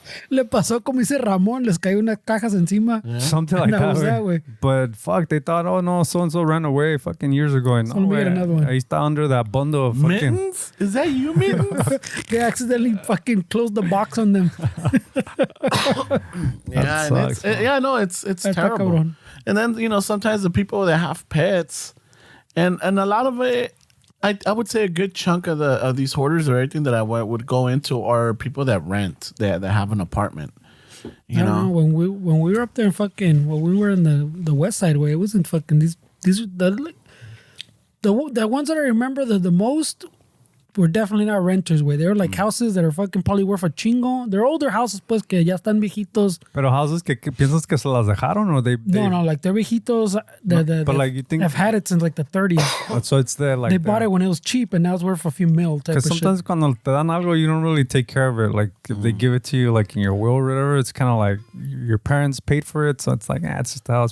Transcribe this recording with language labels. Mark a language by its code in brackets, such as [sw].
[es] Le pasó como dice Ramon, les cayó unas cajas encima. [en] Yeah. Something like that, way. But fuck, they thought, oh no, so-and-so ran away fucking years ago. And no, way, another one. [es] Ahí está [en] under that bundle of fucking... Mittens? Is that you, Mittens? They accidentally fucking closed the box on them. It's terrible. And then, you know, sometimes the people that have pets, and a lot of it, I would say a good chunk of these hoarders or everything that I would go into are people that rent, that have an apartment. You know, when we were up there in fucking, when we were in the west side way, it wasn't fucking these are the ones that I remember the most were definitely not renters, güey. They were like houses that are fucking probably worth a chingo. They're older houses, [es] pues, que ya están viejitos. Pero houses que piensas que se las dejaron [en] or they No, like they're viejitos. But like you think have had it since like the 30s. so it's there like they bought it when it was cheap and now it's worth a few mil. Because sometimes [es] cuando te dan algo, [en] you don't really take care of it. Like if they give it to you like in your will or whatever, it's kind of like your parents paid for it, so it's like it's just a house.